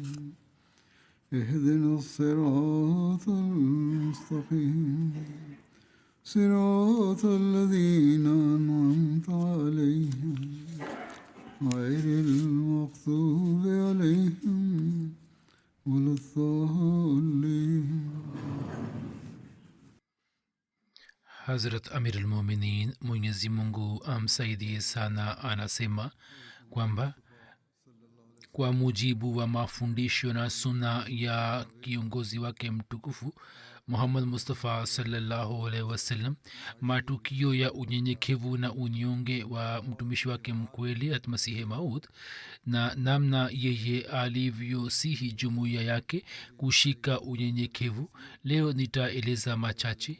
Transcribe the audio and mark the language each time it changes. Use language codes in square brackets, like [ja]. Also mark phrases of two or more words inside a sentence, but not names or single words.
[ar] اهدنا الصراط المستقيم صراط الذين أنعمت عليهم غير المغضوب عليهم ولا الضالين. [sw] Hazrat [ar] أمير المؤمنين [sw] Mwenyezi Mungu amsaidie sana anasema kwamba kwa mujibu wa mafundisho na suna ya kiongozi wake mtukufu Muhammad Mustafa [ar] صلى الله عليه وسلم, [sw] matukio ya unyenyekevu na unyonge wa mtumishi wake mkweli Masihi Maud na namna yeye alivyosihi jumuiya yake kushika unyenyekevu, leo nitaeleza machache.